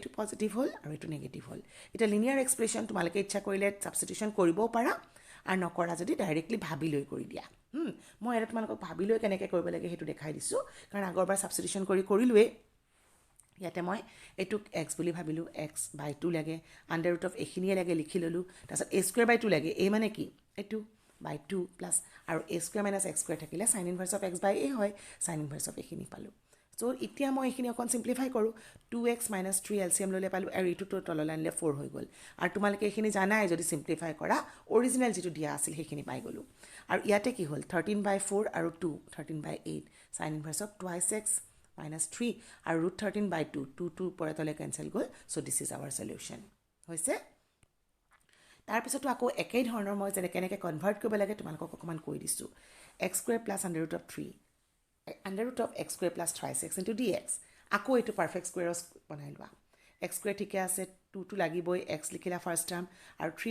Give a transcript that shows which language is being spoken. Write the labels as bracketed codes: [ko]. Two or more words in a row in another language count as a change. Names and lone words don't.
[as] পজিটিভ হল আৰু এটো নেগেটিভ হল এটা [en] linear expression [as] তোমালকে ইচ্ছা কৰিলে সাবস্টিটিউশন কৰিবও পাৰা আৰু নকৰা যদি ডাইৰেক্টলি ভাবি লৈ কৰি দিয়া মই এটা তোমালকক ভাবি লৈ কেনেকৈ কৰিব লাগে হেতু দেখাই দিছো কাৰণ আগৰবাৰ সাবস্টিটিউশন কৰিলুৱে ইয়াতে মই এটুক x বুলি ভাবিলো x/2 লাগে [en] under root of [as] এখিনিয়ে লাগে লিখি ললো তাৰছত a²/2 লাগে a মানে কি এটু /2 প্লাস আৰু a² - x² থাকিলে [en] sin inverse of x/a [as] হয় [en] sin inverse of [as] এখিনি পালো সো এতিয়া মই এখিনি অকন সিম্পলিফাই কৰো 2x - 3 এলসিএম ললে পালো আৰু ইটো তললৈ আনিলে 4 হৈ গল আৰু তোমালকে এখিনি জানাই যদি সিম্পলিফাই কৰা অৰিজিনাল যেটো দিয়া আছিল সেইখিনি পাই গলো আৰু ইয়াতে কি হল 13/4 আৰু 2 13/8 [en] sin inverse of 2x - 3 [as] আৰু √13/2 2 পৰা তলে কেনসেল গল সো [en] this is our solution [as] হৈছে তাৰ পিছতো আকৌ একেই ধৰণৰ মই যেনে কেনেকৈ কনভাৰ্ট কৰিব লাগে তোমালোকক অকমান কৈ দিছো x² + √3 x² + 3x * dx আকৌ এটো [en] perfect squares [as] বনাই লোৱা x² ঠিকে আছে 2 টো লাগিবই x লিখিলা [en] first term [as] আৰু 3/2